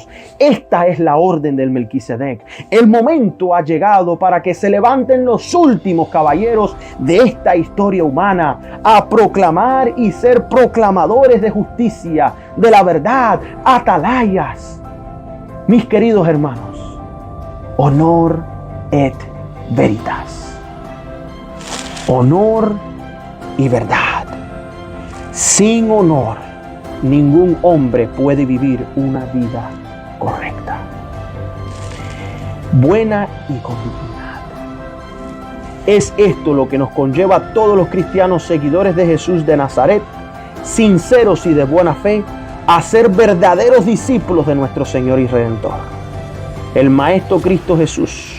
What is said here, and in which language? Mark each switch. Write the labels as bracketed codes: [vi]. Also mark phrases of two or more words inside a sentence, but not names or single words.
[es] Esta es la orden del Melquisedec. El momento ha llegado para que se levanten los últimos caballeros de esta historia humana a proclamar y ser proclamadores de justicia, de la verdad, atalayas. Mis queridos hermanos, [la] honor et veritas. [es] Honor y verdad. Sin honor, ningún hombre puede vivir una vida correcta, buena y con dignidad. Es esto lo que nos conlleva a todos los cristianos seguidores de Jesús de Nazaret, sinceros y de buena fe, a ser verdaderos discípulos de nuestro Señor y Redentor, el Maestro Cristo Jesús.